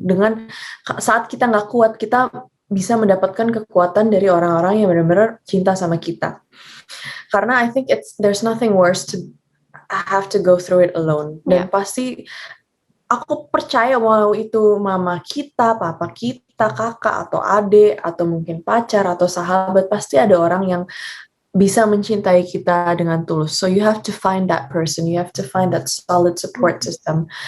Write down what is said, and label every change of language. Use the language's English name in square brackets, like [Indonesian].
[Indonesian] Dengan saat kita nggak kuat, kita bisa mendapatkan kekuatan dari orang-orang yang benar-benar cinta sama kita. Karena [English] I think there's nothing worse to have to go through it alone. [Indonesian] Dan pasti aku percaya walau itu mama kita, papa kita, kakak atau adik atau mungkin pacar atau sahabat, pasti ada orang yang bisa mencintai kita dengan tulus. [English] So you have to find that person, you have to find that solid support system.